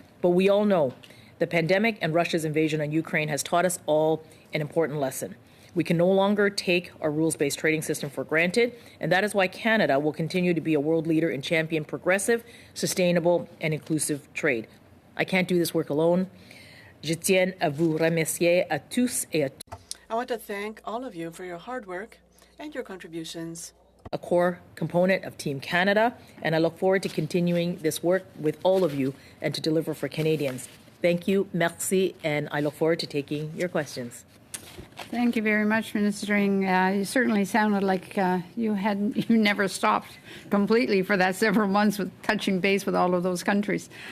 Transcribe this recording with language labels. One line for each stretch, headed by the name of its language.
English: But we all know the pandemic and Russia's invasion on Ukraine has taught us all an important lesson. We can no longer take our rules-based trading system for granted, and that is why Canada will continue to be a world leader in champion progressive, sustainable, and inclusive trade. I can't do this work alone.
French: Je tiens à vous remercier à tous et à toutes.
English: I want to thank all of you for your hard work and your contributions. A core component of Team Canada, and I look forward to continuing this work with all of you and to deliver for Canadians. Thank you, merci, and I look forward to taking your questions. Thank you very much, Ministering. You certainly sounded like you never stopped completely for that several months with touching base with all of those countries.